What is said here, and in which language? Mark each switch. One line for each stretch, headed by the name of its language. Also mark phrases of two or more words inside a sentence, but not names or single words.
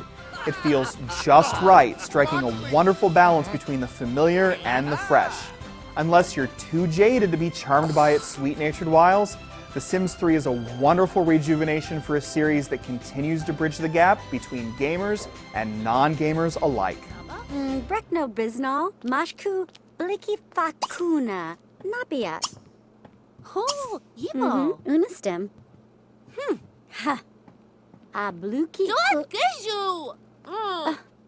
English: It feels just right, striking a wonderful balance between the familiar and the fresh. Unless you're too jaded to be charmed by its sweet-natured wiles, The Sims 3 is a wonderful rejuvenation for a series that continues to bridge the gap between gamers and non-gamers alike. Brekno Biznal, Mashku, Bliki Fakuna, Nabiat. Oh, Ibo. Unastem. Ha. Abluki. Don't get you.